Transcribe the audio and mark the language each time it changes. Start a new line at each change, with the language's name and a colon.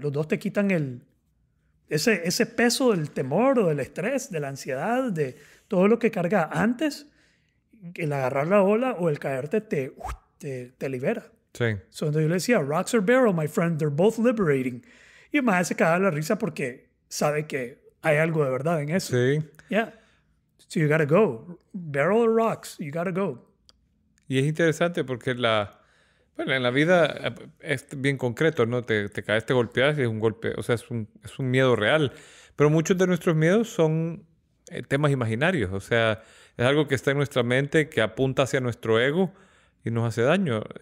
Spanish: Los dos te quitan ese peso del temor o del estrés, de la ansiedad, de todo lo que carga antes. El agarrar la ola o el caerte te libera. Sí.
English: So,
Spanish: entonces yo le decía,
English: rocks or barrel, my friend, they're both liberating.
Spanish: Y el maestro se cagaba la risa porque sabe que hay algo de verdad en eso. Sí.
English: Yeah. So you gotta go. Barrel or rocks, you gotta go.
Spanish: Y es interesante porque en la vida es bien concreto, ¿no? Te caes, te golpeas y es un golpe, o sea, es un miedo real. Pero muchos de nuestros miedos son temas imaginarios, o sea, es algo que está en nuestra mente, que apunta hacia nuestro ego y nos hace daño.